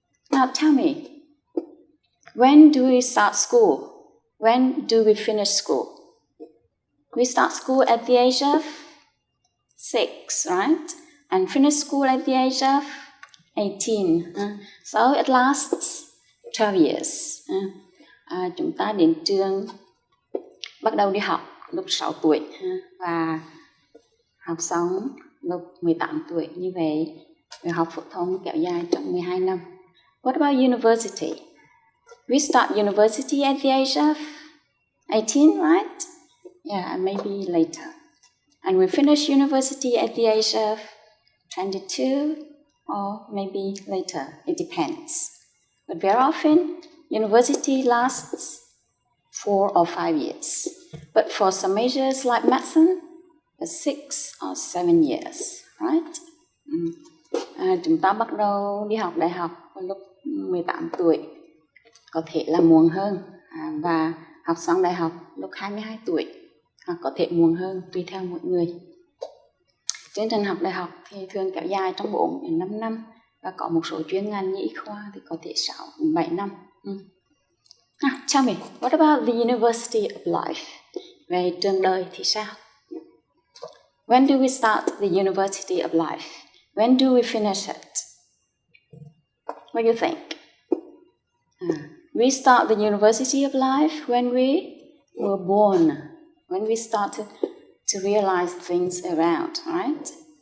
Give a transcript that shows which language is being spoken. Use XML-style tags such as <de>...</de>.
<en>Now tell me, when do we start school? When do we finish school? We start school at the age of 6, right? And finish school at the age of 18. So it lasts 12 years.</en> <vi>Chúng ta đến trường, bắt đầu đi học lúc 6 tuổi và học xong lúc 18 tuổi. Như vậy, việc học phổ thông kéo dài trong 12 năm.</vi> <en>What about university? We start university at the age of 18, right? Yeah, maybe later. And we finish university at the age of 22 or maybe later. It depends. But very often, university lasts 4 or 5 years. But for some majors like medicine, it's 6 or 7 years, right?</en> <vi>Chúng ta bắt đầu đi học đại học vào lúc 18 tuổi. Có thể là muộn hơn và học xong đại học lúc 22 tuổi hoặc có thể muộn hơn tùy theo mỗi người. Chương trình học đại học thì thường kéo dài trong 4 đến 5 năm và có một số chuyên ngành như y khoa thì có thể 6 đến 7 năm.</vi> <en>Tell me, what about the University of Life? Về trường đời thì sao? When do we start the University of Life? When do we finish it? What do you think? We start the University of Life when we were born, when we started to realize things around, right?</en>